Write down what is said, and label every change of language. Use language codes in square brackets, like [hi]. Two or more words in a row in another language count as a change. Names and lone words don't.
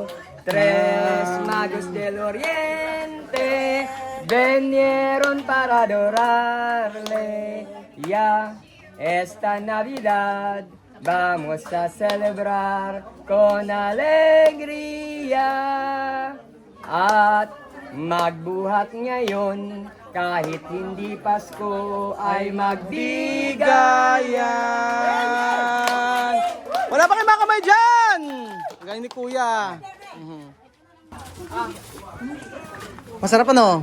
[es] Tres magos del oriente vinieron para adorarle. Ya esta Navidad vamos a celebrar con alegría. [tl] At magbuhat ngayon, kahit hindi Pasko ay Bigayan! Wala pa kayong mga kamay dyan! Galing ni Kuya. Masarap ano?